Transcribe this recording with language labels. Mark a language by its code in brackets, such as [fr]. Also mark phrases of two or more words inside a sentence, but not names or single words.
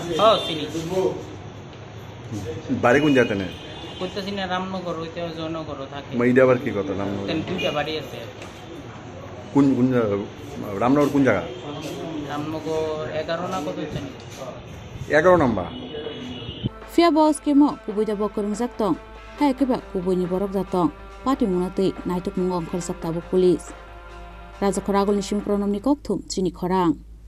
[bn] হ্যাঁ চিনি বাড়ি কোন জায়গা তেনে কইতাছি না রামনগর হইতে জয়নগর থাকে মাইডা আবার কি কথা রামনগর তেন দুইটা বাড়ি আছে কোন রামনগর কোন জায়গা রামনগর 11 না কত জানি 11 নাম্বার [trp] Fia Boss Kemo, Kubuida Bokurum Zaktong, Haikeba Kubuni Borok Zatong, Party Munati, Naituk Mungong Kolsaktabu Police. Raza Koragol Nishim Pronom Nikoktum, Chini Korang.